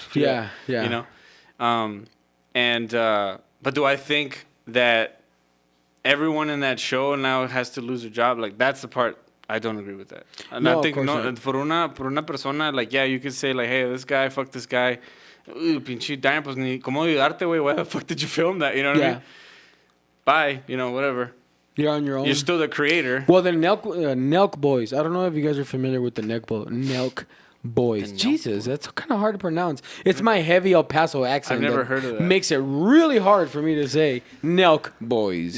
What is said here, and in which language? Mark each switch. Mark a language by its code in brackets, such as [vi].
[en] Yeah. You know, but do I think that everyone in that show now has to lose their job? Like that's the part. I don't agree with that. And No, I think of course not. for una persona, like, yeah, you could say, like, hey, this guy, fuck this guy. [es] Pinche daño, pues ni cómo ayudarte, güey. [en] Why the fuck did you film that? You know what I mean? Bye. You know, whatever. You're on your own. You're still the creator. Well, the Nelk Boys. I don't know if you guys are familiar with the Nelk Boys. Jesus, that's kind of hard to pronounce. It's my heavy El Paso accent. I've never heard of that. Makes it really hard for me to say Nelk Boys.